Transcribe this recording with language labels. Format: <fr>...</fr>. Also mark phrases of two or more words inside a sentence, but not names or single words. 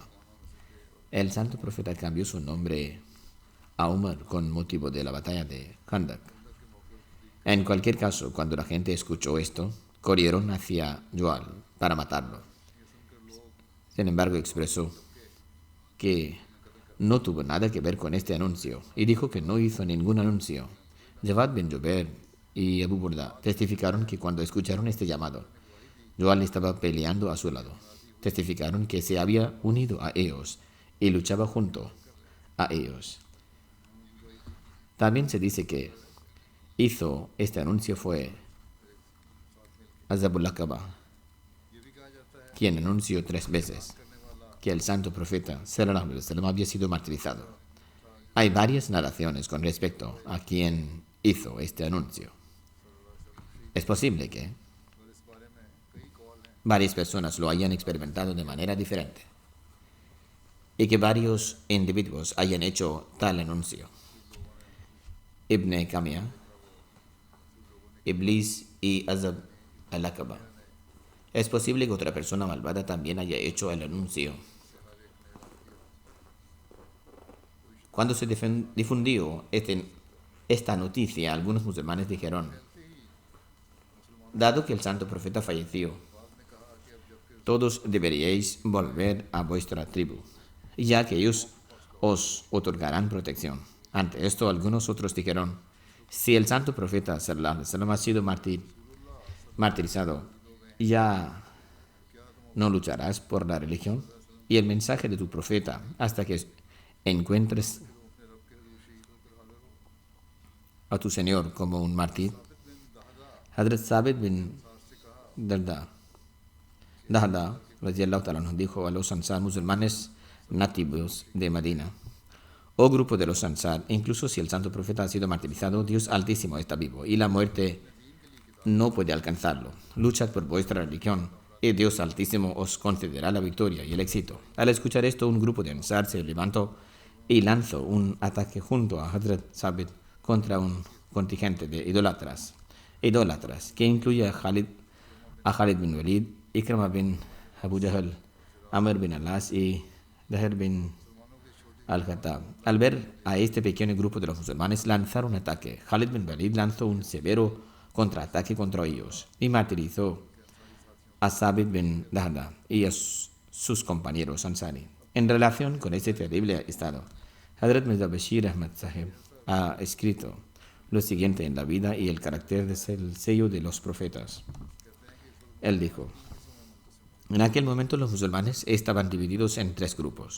<es>El santo profeta cambió su nombre a Umar con motivo de la batalla de Khandak. En cualquier caso, cuando la gente escuchó esto, corrieron hacia Jual para matarlo. Sin embargo, expresó que no tuvo nada que ver con este anuncio y dijo que no hizo ningún anuncio. Javad bin Jubair y Abu Burda testificaron que cuando escucharon este llamado, Jual estaba peleando a su lado. Testificaron que se había unido a ellos y luchaba junto a ellos. También se dice que hizo este anuncio fue Azabul Aqaba, quien anunció 3 veces que el santo profeta</es> <ar>صلى الله عليه وسلم</ar> <es>había sido martirizado. Hay varias narraciones con respecto a quien hizo este anuncio. Es posible que varias personas lo hayan experimentado de manera diferente y que varios individuos hayan hecho tal anuncio. Ibn Kamiyah, Iblis y Azab al-Aqaba. Es posible que otra persona malvada también haya hecho el anuncio. Cuando se difundió esta noticia, algunos musulmanes dijeron: dado que el santo profeta falleció, todos deberíais volver a vuestra tribu, ya que ellos os otorgarán protección. Ante esto, algunos otros dijeron: si el santo profeta</es> <ar>صلى الله عليه وسلم</ar> <es>ha sido martirizado, ¿ya no lucharás por la religión y el mensaje de tu profeta hasta que encuentres a tu Señor como un mártir? Hazrat Sabit bin Dahda</es> <ar>رضي الله تعالى عنه</ar> <es>dijo a los Ansar musulmanes nativos de Medina: oh grupo de los Ansar, incluso si el santo profeta ha sido martirizado, Dios Altísimo está vivo y la muerte no puede alcanzarlo. Luchad por vuestra religión y Dios Altísimo os concederá la victoria y el éxito. Al escuchar esto, un grupo de Ansar se levantó y lanzó un ataque junto a Hazrat Sabit contra un contingente de idólatras, que incluye a Khalid bin Walid, Ikrama bin Abu Jahl, Amr bin Alas y Daher bin al-Khattab. Al ver a este pequeño grupo de los musulmanes lanzar un ataque, Khalid bin Walid lanzó un severo contraataque contra ellos y martirizó a Sabit bin Dahda y a sus compañeros Ansari. En relación con este terrible estado, Hazrat Mirza Bashir Ahmad Sahib ha escrito lo siguiente en la vida y el carácter del sello de los profetas. Él dijo: en aquel momento los musulmanes estaban divididos en 3 grupos.</es>